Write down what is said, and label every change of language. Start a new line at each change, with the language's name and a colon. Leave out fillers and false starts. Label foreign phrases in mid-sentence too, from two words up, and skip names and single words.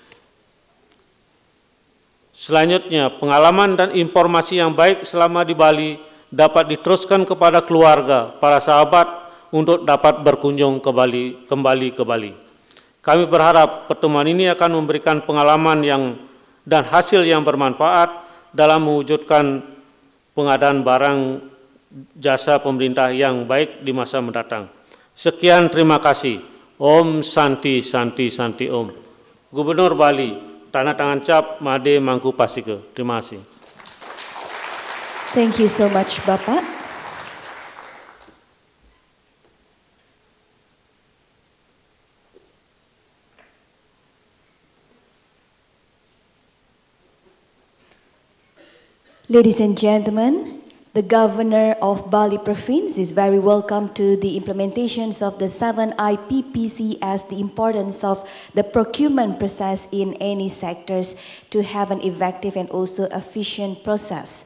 Indonesian: Selanjutnya, pengalaman dan informasi yang baik selama di Bali dapat diteruskan kepada keluarga, para sahabat untuk dapat berkunjung kembali ke Bali. Kami berharap pertemuan ini akan memberikan pengalaman dan hasil yang bermanfaat dalam mewujudkan pengadaan barang jasa pemerintah yang baik di masa mendatang. Sekian, terima kasih.
Sanskrit: ॐ शान्ति शान्ति शान्ति ॐ.
Indonesian: Gubernur Bali, tanda tangan cap Made Mangku Pasike. Terima kasih.
English: Thank you so much, Bapak. Ladies and gentlemen, the Governor of Bali Province is very welcome to the implementations of the 7 IPPC as the importance of the procurement process in any sectors to have an effective and also efficient process.